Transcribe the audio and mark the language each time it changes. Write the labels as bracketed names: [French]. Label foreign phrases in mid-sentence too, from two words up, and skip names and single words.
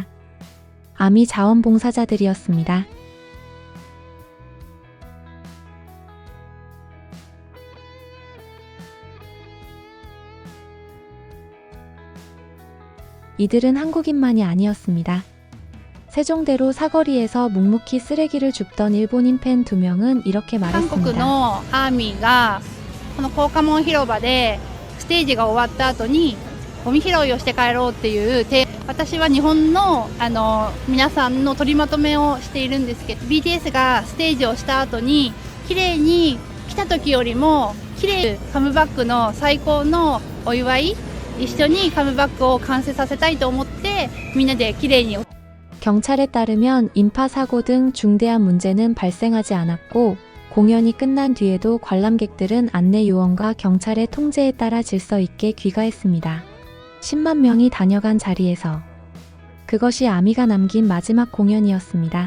[Korean] 아미 자원봉사자들이었습니다. 이들은 한국인만이 아니었습니다. 세종대로 사거리에서 묵묵히 쓰레기를 줍던 일본인 팬 2명은 이렇게 말했습니다. [Japanese] 韓国のアーミーがこの光化門広場でステージが終わった後にゴミ拾いをして帰ろうっていう私は日本の皆さんの取りまとめをしているんですけど BTS がステージをした後に綺麗に来た時よりも綺麗カムバックの最高のお祝い一緒にカムバックを完成させたいと思ってみんなで綺麗に [Korean] 경찰에 따르면 인파 사고 등 중대한 문제는 발생하지 않았고 공연이 끝난 뒤에도 관람객들은 안내 요원과 경찰의 통제에 따라 질서 있게 귀가했습니다. 10만 명이 다녀간 자리에서 그것이 아미가 남긴 마지막 공연이었습니다.